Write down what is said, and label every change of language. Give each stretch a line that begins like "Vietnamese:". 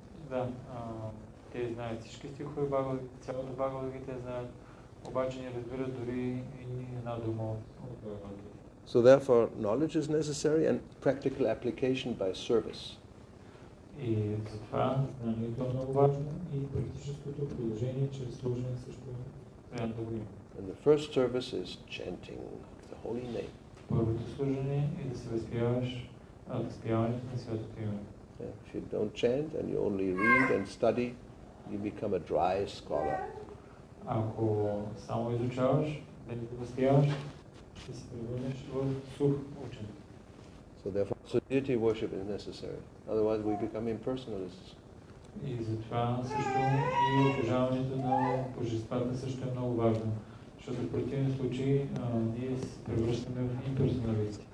Bulgarian: Да, те знаят всички стихове, цялото Бхагавад Гита знаят, обаче не разбират дори и една дума от Бхагавад Гита.
English: So therefore, knowledge is necessary and practical application by service.
Bulgarian: И затова знанието е много важно и практическото приложение чрез служене също трябва да го има.
English: And the first service is chanting the holy name.
Bulgarian: Първото служене е да се възпяваш възпяването на Святото име.
English: If you don't chant and you only read and study, you become a dry scholar.
Bulgarian: Ако само изучаваш, да не възпяваш, ще се превърнеш в сух учен.
English: So therefore, so deity worship is necessary. Otherwise, we become impersonalists.
Bulgarian: И затова също и обожаването на божествата също е много важно. Защото в противен случай ние се превръщаме в имперсоналисти.